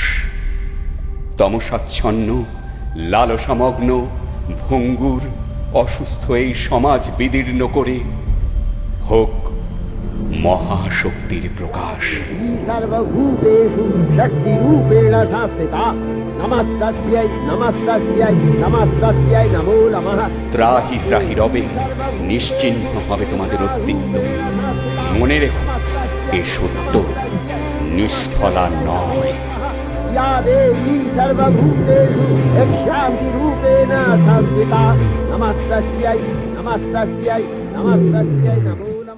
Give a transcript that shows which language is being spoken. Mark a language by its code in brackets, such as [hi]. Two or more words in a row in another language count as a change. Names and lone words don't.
[bn] তমসাচ্ছন্ন, লালসামগ্ন, ভঙ্গুর, অসুস্থ এই সমাজ বিদীর্ণ করে হোক মহাশক্তির প্রকাশ। [sa] সর্বভূতেষু শক্তিরূপেণ সংস্থিতা নমস্তস্যৈ নমস্তস্যৈ নমস্তস্যৈ নমো নমঃ। ত্রাহি ত্রাহি [bn] রবে নিশ্চিহ্ন হবে তোমাদের অস্তিত্ব। মনে রেখো, এ সত্য নিষ্ফলা নয়। [sa] या देवी सर्वभूतेषु शान्तिरूपेण संस्थिता नमस्तस्यै नमस्तस्यै नमस्तस्यै नमो